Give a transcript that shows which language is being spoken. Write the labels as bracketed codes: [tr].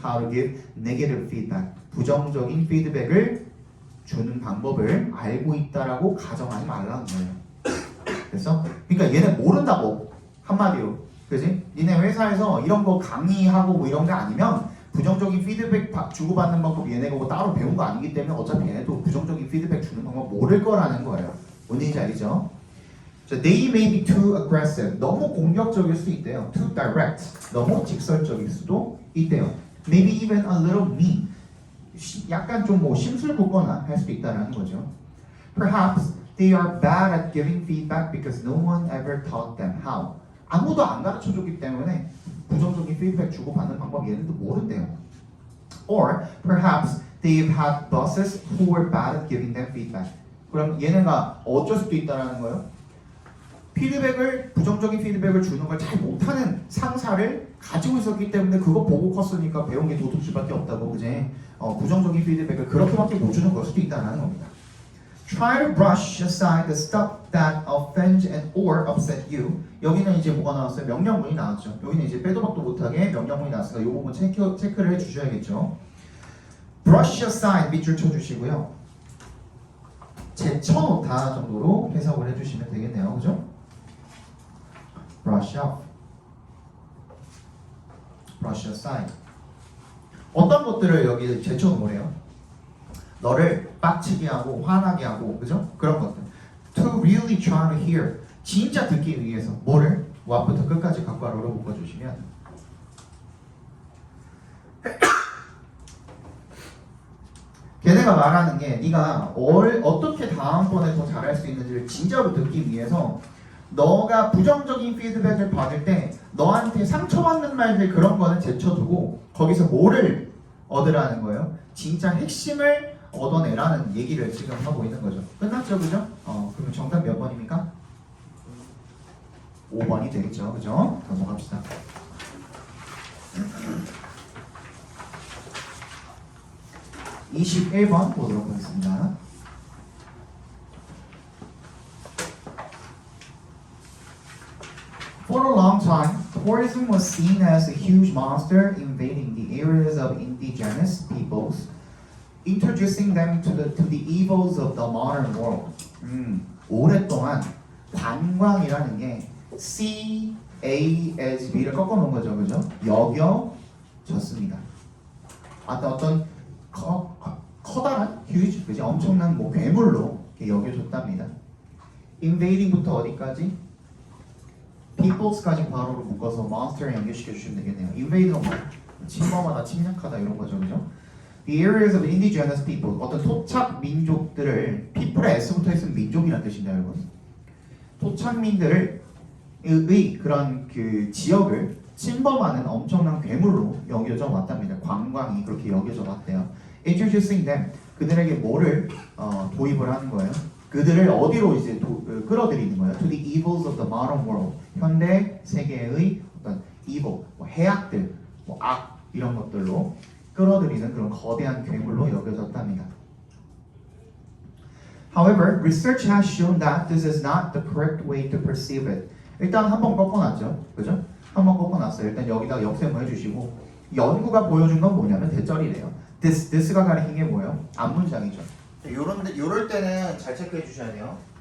[en] How to give negative feedback, [ko] 부정적인 피드백을 주는 방법을 알고 있다라고 가정하지 말라는 거예요. 그래서 그러니까 얘는 모른다고, 한마디로, 그지? 니네 회사에서 이런 거 강의하고 뭐 이런 게 아니면 부정적인 피드백 주고받는 방법 얘네가 뭐 따로 배운 거 아니기 때문에 어차피 얘네도 부정적인 피드백 주는 방법 모를 거라는 거예요. 뭔지 알겠죠? [en] So they may be too aggressive, [ko] 너무 공격적일 수도 있대요. [en] Too direct, [ko] 너무 직설적일 수도 있대요. [en] Maybe even a little mean, [ko] 약간 좀 뭐 심술궂거나 할 수도 있다는 거죠. [en] Perhaps they are bad at giving feedback because no one ever taught them how. [ko] 아무도 안 가르쳐줬기 때문에 부정적인 피드백 주고받는 방법 얘네도 모른대요. [en] Or perhaps they've had bosses who were bad at giving them feedback. [ko] 그럼 얘네가 어쩔 수도 있다는 거예요. 부정적인 피드백을 주는 걸 잘 못하는 상사를 가지고 있었기 때문에 그거 보고 컸으니까 배운 게 도둑질밖에 없다고, 그제? 부정적인 피드백을 그렇게밖에 못 주는 걸 수도 있다는 겁니다. [en] Try to brush aside the stuff that offends and or upset you. [ko] 여기는 이제 뭐가 나왔어요? 명령문이 나왔죠. 여기는 이제 빼도 박도 못하게 명령문이 나왔으니까 이 부분 체크를 해주셔야겠죠. Brush aside 밑줄 쳐주시고요. 제쳐놓다 정도로 해석을 해주시면 되겠네요. 그죠? [en] Brush off, brush aside. [ko] 어떤 것들을 여기 제쳐놓으래요? 너를 빡치게 하고 화나게 하고, 그죠? 그런 것들. [en] To really try to hear, [ko] 진짜 듣기 위해서 뭐를? what부터 끝까지 각괄호로 묶어주시면 걔네가 말하는 게 네가 어떻게 다음번에 더 잘할 수 있는지를 진짜로 듣기 위해서 너가 부정적인 피드백을 받을 때 너한테 상처받는 말들 그런 거는 제쳐두고 거기서 뭐를 얻으라는 거예요? 진짜 핵심을 얻어내라는 얘기를 지금 하고 있는 거죠. 끝났죠, 그죠? 그럼 정답 몇 번입니까? 5번이 되겠죠, 그죠? 넘어갑시다. (21번) 보도록 하겠습니다. [en] For a long time, tourism was seen as a huge monster invading the areas of indigenous peoples, introducing them to the evils of the modern world. [ko] 오랫동안 관광이라는 게 C, A, as B를 꺾어 놓은 거죠, 그죠? 여겨졌습니다. 어떤 커다란, huge, 그죠? 엄청난 뭐 괴물로 여겨졌답니다. invading부터 어디까지? peoples까지 괄호로 묶어서 monster에 연결시켜 주시면 되겠네요. invade는 뭐 침범하다, 침략하다 이런 거죠, 그죠? [en] The areas of indigenous people, [ko] 어떤 토착 민족들을, people에 S부터 있으면 민족이라는 뜻인데, 여러분. 토착민들의 그런 그 지역을 침범하는 엄청난 괴물로 여겨져 왔답니다. 관광이 그렇게 여겨져 왔대요. [en] Introducing them, [ko] 그들에게 뭐를 도입을 하는 거예요? 그들을 어디로 이제 끌어들이는 거예요? [en] To the evils of the modern world, [ko] 현대 세계의 어떤 evil, 뭐 해악들, 뭐 악 이런 것들로 끌어들이는 그런 거대한 괴물로 여겨졌답니다. [en] However, research has shown that this is not the correct way to perceive it. [ko] 일단 한번 꺾어놨죠, 그죠? 한번 꺾어놨어요. 일단 여기다 역셈을 해주시고 연구가 보여준 건 뭐냐면 대절이래요. this가 가리킨 게 뭐예요? 앞문장이죠. 요럴 때는 잘 체크해 주셔야 돼요.